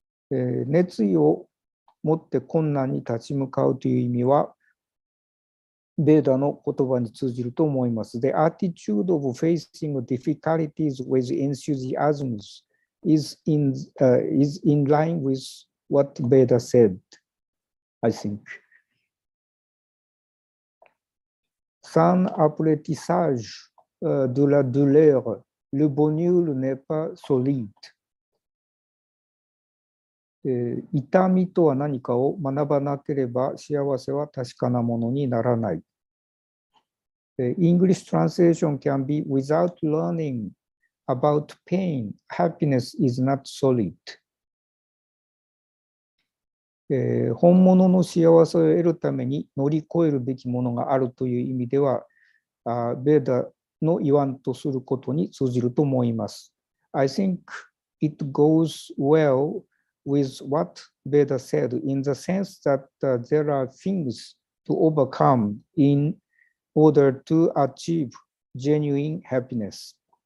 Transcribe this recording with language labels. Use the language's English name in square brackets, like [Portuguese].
[Japanese] 熱意を持って困難に立ち向かうという意味は、ベーダの言葉に通じると思います。 [English] The attitude of facing difficulties with enthusiasm is in line with what Veda said, I think. [French] Sans apprentissage de la douleur, le bonheur n'est pas solide. [Japanese] 痛みとは何かを学ばなければ幸せは確かなものにならない。 [English] English translation can be without learning about pain, happiness is not solid. [Japanese] 本物の幸せを得るために乗り越えるべきものがあるという意味では、ベーダの言わんとすることに通じると思います。 [English] I think it goes well with what Veda said in the sense that there are things to overcome in order to achieve genuine happiness.